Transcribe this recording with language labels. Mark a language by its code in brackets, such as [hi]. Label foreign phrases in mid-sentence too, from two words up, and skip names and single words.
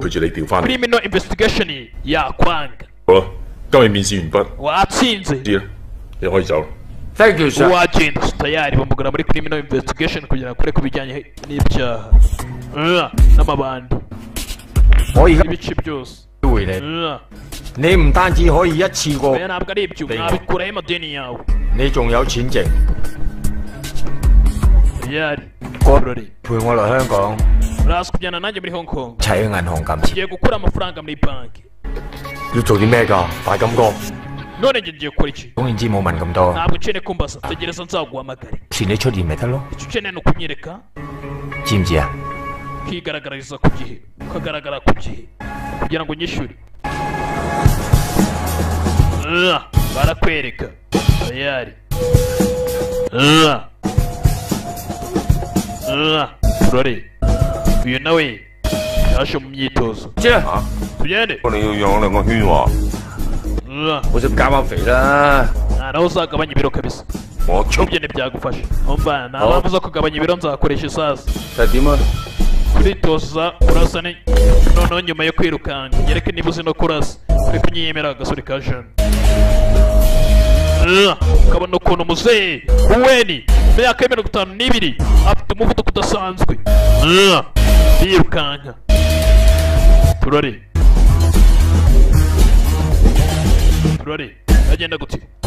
[yue] 陪住你調翻嚟。 [en] criminal investigation [rw] yakwanga. [yue] 好啦，今日面試完畢。 [rw] watsinze [yue] 知啦，你可以走啦。 [en] Thank you, sir. [rw] wagenda tayari bamugura muri [en] criminal investigation [rw] kugira ngo akore ku bijyanye n'ibyaha n'amabandi. [yue] 我而家 [rw] ibice byose [yue] 回你，你唔單止可以一次過， [rw] ntabwo ari ibyo mwabikuraho amadeni yawe. [yue] 你仲有錢剩。 [rw] tayari [yue] 陪我嚟香港， [rw] uraza kujyana nanjye muri Hong Kong. [yue] 齊去銀行撳錢。 [rw] ngiye gukura amafaranga muri banki. [yue] 要做啲咩㗎？快咁講。 [rw] none njye ngiye gukora iki? [yue] 總言之冇問咁多， [rw] ntabwo ukeneye kumbaza tegereza nzaguhamagare. [yue] 遲你出現咪得咯？ [rw] icyo ukeneye ni ukunyereka [yue] 知唔知啊？ [rw] ukigaragariza ku gihe ukagaragara ku gihe kugira ngo unyishyure. barakwereka tayari. Flore uyu nawe yaje mu myitozo. tugende. [yue] 你要養兩個圈喎。我想減下肥啦。 [rw] nawe uzagabanya ibiro kabisa. [yue] 我 [rw] ibyo ntibyagufasha. umva nta mpamvu zo kugabanya ibiro nzakoresha isazi. [yue] 但係點啊？ [rw] kuritoza kurasa noneho nyuma yo kwirukanka nyereke niba uzi no kurasa uri kunyiyemera agasore ka jana. ukabona ukuntu muzehe uweni imyaka ya 52 afite umuvuduko udasanzwe. birukanka turore agenda gute?